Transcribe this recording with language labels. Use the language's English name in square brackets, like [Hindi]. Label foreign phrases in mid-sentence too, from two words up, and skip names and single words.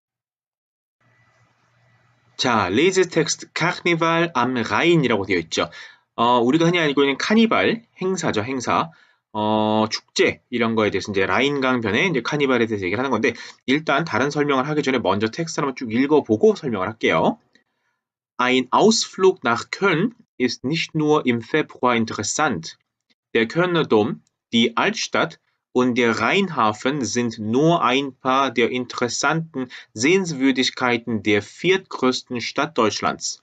[Korean] 자, 레이즈 텍스트 카르니발 암 라인이라고 되어 있죠. 우리가 흔히 알고 있는 카니발 행사죠, 행사. 축제 이런 거에 대해서 이제 라인강변에 이제 카니발에 대해서 얘기를 하는 건데 일단 다른 설명을 하기 전에 먼저 텍스트 한번 쭉 읽어보고 설명을 할게요. [German] Ein Ausflug nach Köln ist nicht nur im Februar interessant. Der Kölner Dom, die Altstadt und der Rheinhafen sind nur ein paar der interessanten Sehenswürdigkeiten der viertgrößten Stadt Deutschlands.